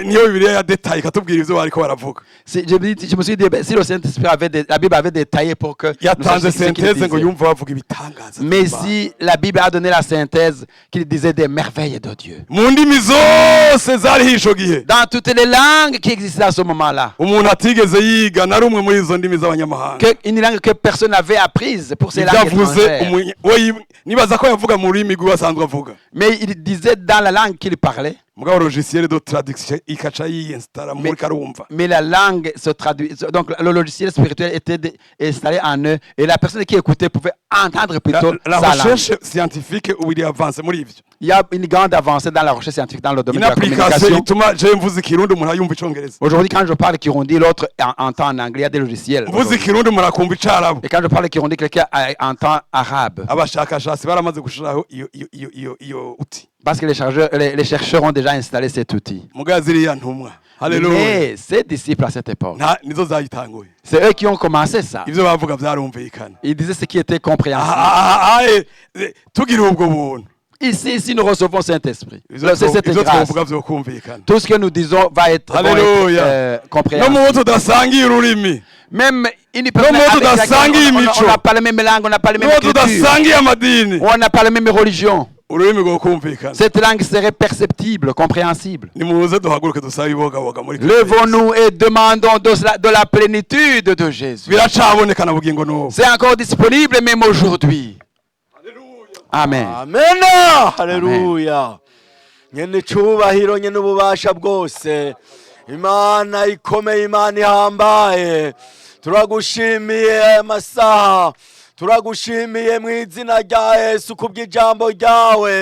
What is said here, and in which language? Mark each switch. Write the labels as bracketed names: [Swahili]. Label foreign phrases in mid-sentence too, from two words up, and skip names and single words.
[French] Je me suis dit, si le Saint-Esprit la Bible avait détaillé pour que mais si la Bible a donné la synthèse qu'il disait des merveilles de Dieu dans toutes les langues qui existaient à ce moment-là, une langue que personne n'avait apprise pour ces langues étrangères. [Rundi] mu rurimi rw'asanzwe avuga [French] Mais il disait dans la langue qu'il parlait. [Rundi] mugabo [French] logiciel de traduction [Rundi] ikaca yinstara muri karumva. [French] Mais la langue se traduit. Donc le logiciel spirituel était installé en eux et la personne qui écoutait pouvait entendre plutôt La sa langue. recherche scientifique [Rundi] ubu iri avance muri ivyo. [French] Il y a une grande avancée dans la recherche scientifique dans le domaine Une de la application communication. [Rundi] ituma je mvuze ikirundi umuntu ayumva icongereza. [French] Aujourd'hui, quand je parle Kirundi, l'autre entend en anglais. Il y a des logiciels. [Rundi] Mvuze ikirundi umuntu akumva icarabu. [French] Et quand je parle Kirundi, quelqu'un entend arabe. [Rundi] Abashakashatsi baramaze gushiraho iyo uti. [French] Parce que les chercheurs ont déjà installé cet outil. [Rundi] Mugabo ziriya ntumwa. Haleluya. [French] Mais ces disciples à cette époque, [Rundi] Nizo zayitanguye. [French] c'est eux qui ont commencé ça. [Rundi] Ivyo bavuga vyarumvikana. [French] Ils disaient ce qui était compréhensible. [Rundi] Tugira ubwo buntu. [French] Ici, nous recevons Saint-Esprit. [Rundi] Ivyo [French] C'est cette grâce. [Rundi] twovuga vyokumvikana. [French] Tout ce que nous disons va être [Rundi] Haleluya. No [French] compréhensible. [Rundi] mu tudasangiye ururimi. [French] Même une [Rundi] No mu tudasangiye [French] on [Rundi] imico. [French] n'a pas la même langue, on n'a pas la même [Rundi] No [French] culture, [Rundi] tudasangiye amadini. [French] on n'a pas la même religion. [Rundi] Ururimi rwokumvikana. [French] Cette langue serait perceptible, compréhensible. [Rundi] Nimuze duhaguruke dusabe ibogaboga muri [French] Levons-nous et demandons de la plénitude de Jésus. [Rundi] biracaboneka na bugingo n'ubu. [French] C'est encore disponible même aujourd'hui. [Rundi] Amen. Amen. Haleluya. Nyene cyubahiro nyene ububasha bwose. Imana ikomeye, Imana ihambaye. Turagushimiye amasaha. Turagushimiye mu izina rya Yesu kubw'ijambo ryawe.